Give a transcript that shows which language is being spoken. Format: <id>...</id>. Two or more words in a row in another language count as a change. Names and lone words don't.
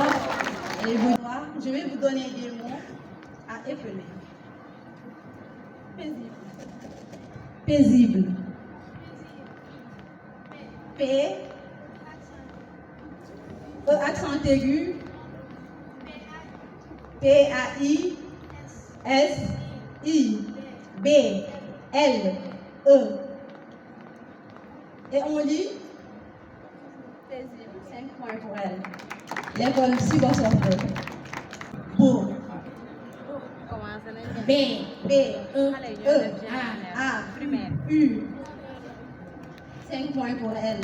<fr>Et vous, je vais vous donner des mots à épeler. Paisible. P. E accent aigu. P-A-I. S-I. B. L. E. Et on lit paisible. 5 points pour elle. L'école Sibassor 2. Pour. B. E. A. U. 5 points pour elle.</fr>